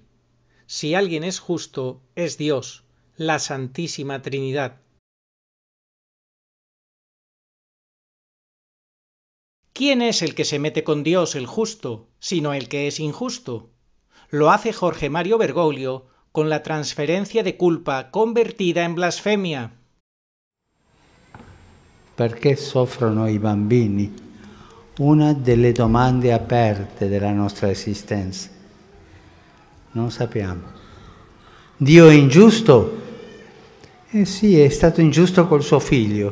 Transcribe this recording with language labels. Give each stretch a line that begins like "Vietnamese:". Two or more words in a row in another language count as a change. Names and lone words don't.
Spanish: Si alguien es justo, es Dios, la Santísima Trinidad. ¿Quién es el que se mete con Dios, el justo, sino el que es injusto? Lo hace Jorge Mario Bergoglio con la transferencia de culpa convertida en blasfemia.
Italian: Perché soffrono i bambini? Una delle domande aperte della nostra esistenza. Non sappiamo. Dio è ingiusto? Eh sì, è stato ingiusto col suo figlio.